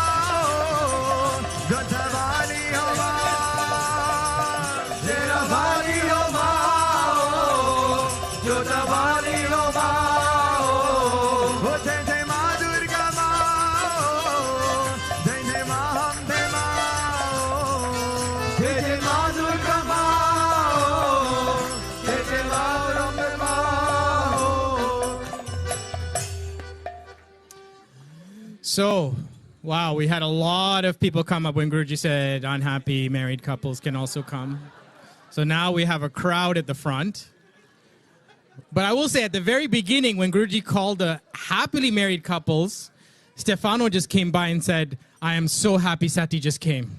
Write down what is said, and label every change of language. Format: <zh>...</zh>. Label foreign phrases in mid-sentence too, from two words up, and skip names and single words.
<hi>जोतावाली हमा शेरावाली हमा जोतावाली हमा जय जय माँ दुर्गा माँ जय जय माँ अम्बे माँ जय जय माँ दुर्गा माँ जय जय माँ अम्बे माँ</hi> <en>So, wow, we had a lot of people come up when Guruji said unhappy married couples can also come. So now we have a crowd at the front. But I will say at the very beginning, when Guruji called the happily married couples, Stefano just came by and said, I am so happy Sati just came.</en>